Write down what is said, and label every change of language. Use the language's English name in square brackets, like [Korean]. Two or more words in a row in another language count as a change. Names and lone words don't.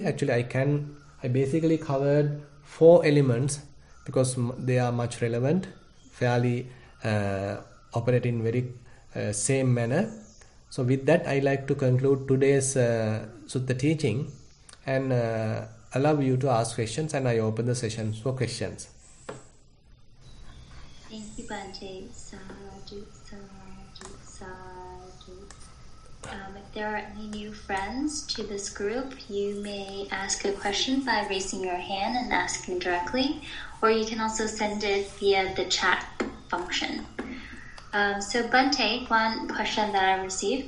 [English] Actually, I basically covered 4 elements because they are much relevant, fairly operate in very same manner. So with that, I like to conclude today's Sutta teaching and allow you to ask questions, and I open the session for questions. Thank you, [Pali] Bhante. Sadhu, sadhu, sadhu. [English] If there are any new friends to this group, you may ask a question by raising your hand and asking directly, or you can also send it via the chat function. So Bhante, one question that I received.